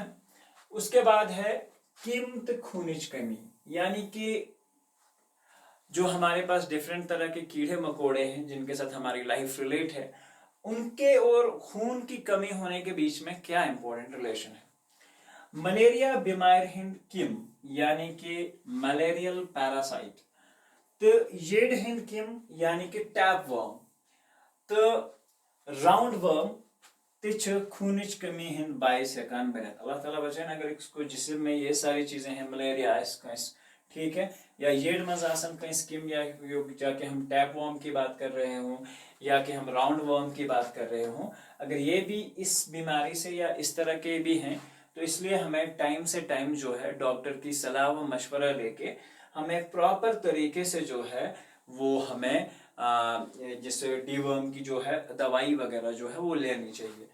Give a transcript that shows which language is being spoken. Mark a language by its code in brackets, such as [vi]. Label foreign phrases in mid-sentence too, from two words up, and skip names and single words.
[hi] उसके बाद है [ks] कीमत खूनिज कमी, [hi] यानी कि जो हमारे पास डिफरेंट तरह के कीड़े मकोड़े हैं जिनके साथ हमारी लाइफ रिलेट है, उनके और खून की कमी होने के बीच में क्या इंपॉर्टेंट रिलेशन है। [ks] मलेरिया बीमार हिंद किम, यानी कि [en] malarial parasite, [ks] तो येड हिंद किम यानी कि [en] tape worm, [ks] तो [en] round worm [ks] तिछ खूनिच कमी हिंद बाइस हेकान बनित। [hi] अल्लाह ताला बचाए अगर इसको जिस्म में ये सारी चीजें हैं, मलेरिया कस, ठीक है, या [ks] येड मज आसन कहीं स्किम, [hi] या जाके हम [en] tape worm [hi] की बात कर रहे हों या कि हम [en] round worm [hi] की बात कर रहे हों, अगर ये भी इस बीमारी से या इस तरह के भी हैं तो इसलिए हमें टाइम से टाइम जो है डॉक्टर की सलाह व मशवरा लेके हमें प्रॉपर तरीके से जो है वो हमें जैसे डीवर्म की जो है दवाई वगैरह जो है वो लेनी चाहिए।